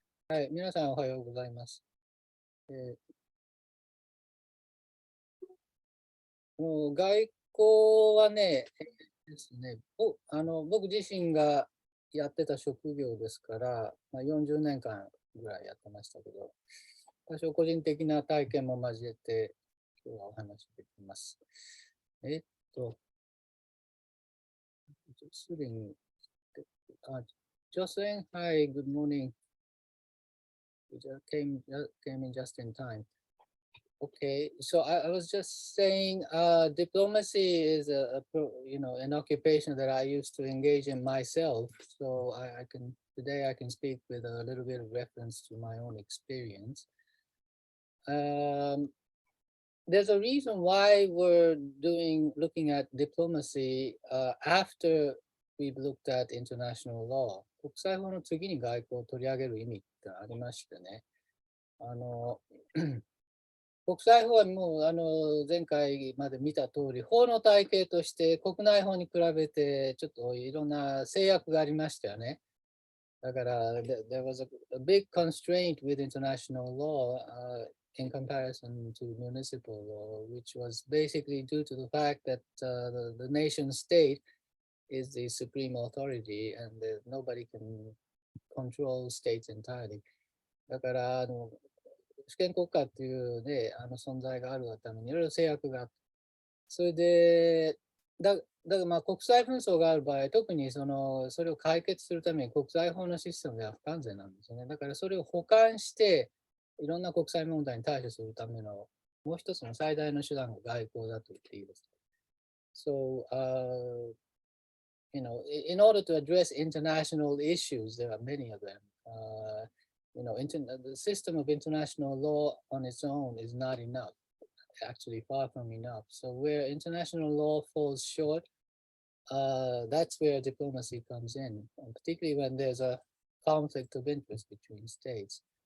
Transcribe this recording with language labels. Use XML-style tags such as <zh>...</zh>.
<ja>はい、皆さんおはようございます。えもう外交はね、ですね、僕自身がやってた職業ですから、40年間ぐらいやってましたけど、多少個人的な体験も交えて、今日はお話しできます。えっと、すでに、あ、ジョスレン、</ja> <en>Hi, good morning. You just came in just in time. Okay, so I was just saying, diplomacy is an occupation that I used to engage in myself. So I can today I can speak with a little bit of reference to my own experience. Um, there's a reason why we're looking at diplomacy after we've looked at international law.</en> <ja>国際法の次に外交を取り上げる意味ってありましてね。あの国際法はもう前回まで見た通り、法の体系として国内法に比べてちょっといろんな制約がありましたよね。だから、</ja> <en>there was a big constraint with international law in comparison to municipal law, which was basically due to the fact that the nation state is the supreme authority and nobody can control states entirely.</en> <ja>だから主権国家っていうね、存在があるがためにいろいろ制約があって、それで、だから国際紛争がある場合、特にそれを解決するために国際法のシステムでは不完全なんですよね。だからそれを補完して、いろんな国際問題に対処するためのもう一つの最大の手段が外交だと言っていいです。</ja> <en>So, in order to address international issues, there are many of them. The system of international law on its own is not enough, actually far from enough. So where international law falls short, that's where diplomacy comes in, and particularly when there's a conflict of interest between states.</en>